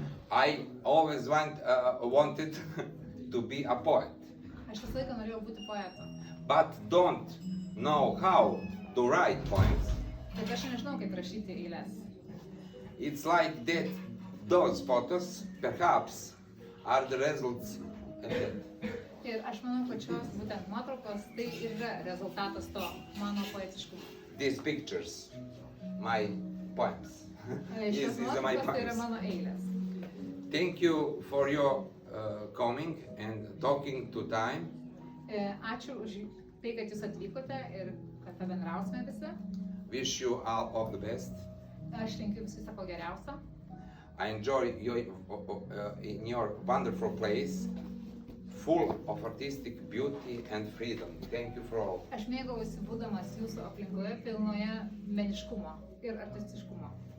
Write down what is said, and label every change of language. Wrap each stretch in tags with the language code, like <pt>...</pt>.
<en>I always wanted to be a poet,</en> <lt>Aš visą laiką norėjau būti poetu,</lt> <en>but don't know how to write poems.</en> <lt>bet aš nežinau, kaip rašyti eiles.</lt> <en>It's like that those photos perhaps are the results of that.</en> <lt>Ir aš manau, kad šios būtent nuotraukos tai yra rezultatas to mano poetiškumo.</lt> <en>These pictures, my poems.</en> <lt>Šios</lt> <en>my</en> <lt>nuotraukos tai yra</lt> <en>poems.</en> <lt>mano eilės.</lt> <en>Thank you for your coming and talking to time.</en> <lt>Ačiū už tai, kad jūs atvykote ir kad pabendrausime visi.</lt> <en>Wish you all of the best.</en> <lt>Aš linkiu jums viso ko geriausio.</lt> <en>I enjoy in your wonderful place, full of artistic beauty and freedom. Thank you for all.</en> <lt>Aš mėgaujuosi būdamas jūsų aplinkoje pilnoje meniškumo ir artistiškumo.</lt>